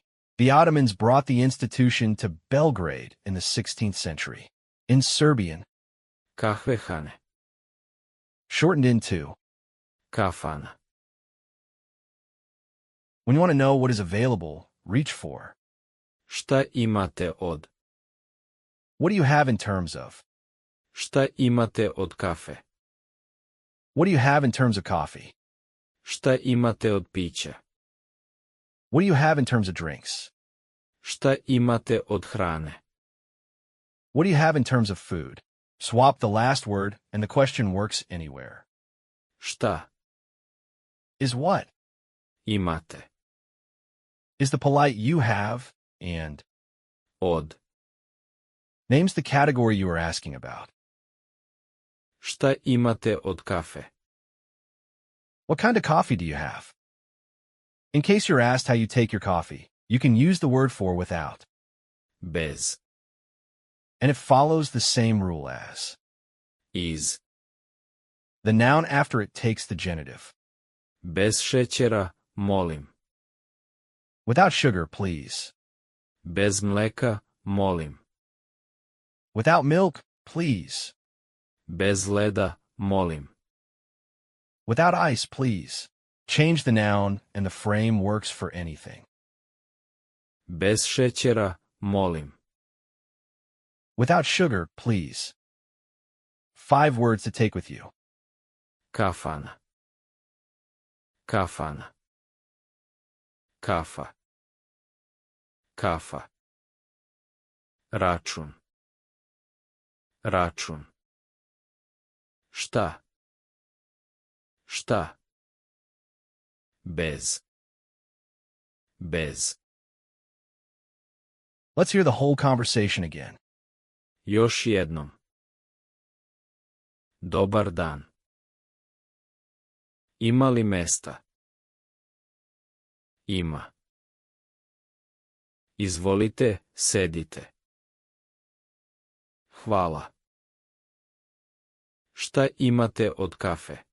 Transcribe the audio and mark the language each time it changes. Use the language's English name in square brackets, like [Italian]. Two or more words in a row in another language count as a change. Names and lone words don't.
[English] The Ottomans brought the institution to Belgrade in the 16th century. In Serbian, Kahvehane. shortened into. Kafana. When you want to know what is available, reach for. [Serbian] Šta imate od? [English] What do you have in terms of? [Serbian] Šta imate od kafe? [English] What do you have in terms of coffee? [Serbian] Šta imate od pića? [English] What do you have in terms of drinks? [Serbian] Šta imate od hrane? [English] What do you have in terms of food? Swap the last word and the question works anywhere. Šta Is what? imate? Is the polite you have and Od. names the category you are asking about. [Serbian] Šta imate od kafe? [English] What kind of coffee do you have? In case you're asked how you take your coffee, you can use the word for without, Bez. and it follows the same rule as. Iz. The noun after it takes the genitive. [Serbian] Bez šećera, molim. [English] Without sugar, please. [Serbian] Bez mleka, molim. [English] Without milk, please. [Serbian] Bez leda, molim. [English] Without ice, please. Change the noun and the frame works for anything. [Serbian] Bez šećera, molim. [English] Without sugar, please. 5 words to take with you. [Serbian] Kafana. Kafana. Kafa. Kafa. Račun. Račun. Šta? Šta? Bez. Bez. [English] Let's hear the whole conversation again. [Serbian] Još jednom. Dobar dan. Ima li mesta? Ima. Izvolite, sedite. Hvala. Šta imate od kafe?